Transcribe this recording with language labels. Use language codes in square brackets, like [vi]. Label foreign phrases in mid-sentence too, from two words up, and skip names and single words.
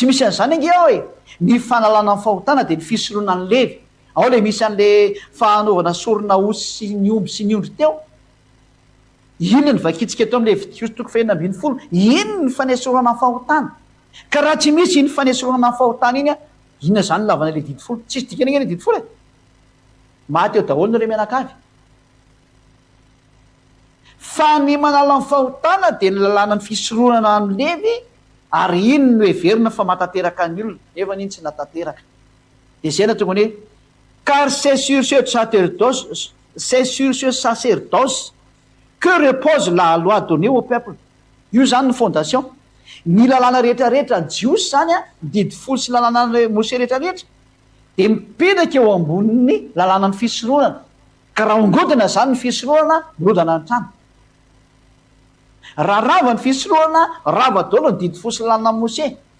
[mg] misy an'izany ange ao e ny fanalana fahotana dia ny fisorohana ny Levy ao le misy an'le fanaovana sorona osy sy ny omby sy ny ondry teo inona ny vakitsika teo amin'le Levitikos 20:10 inona ny fanesorana fahotana ka raha tsy misy ny fanesorana fahotana iny inona zany lavana le didy folo tsisy dikany enge le didy folo e maty eo daholo ny re mianakavy fa ny manala ny fahotana dia ny lalàna ny fisorohana ny Levy ary iny no heverina fa matateraka ny olona nefa n'iny tsy natateraka dia zay na tongany hoe [fr] car c'est sur ce sacerdoce que repose la loi donnée au peuple [mg] io zany ny fondation ny lalàna rehetrarehetra jiosy zany didy folo sy lalàna Mose rehetrarehetra dia mipetraka eo ambonin'ny lalàna ny fisorohana ka raha ongodina zany ny fisorohana mirodana ny trano raha rava ny fisorohana rava daholo ny didy folo sy lalàna Mose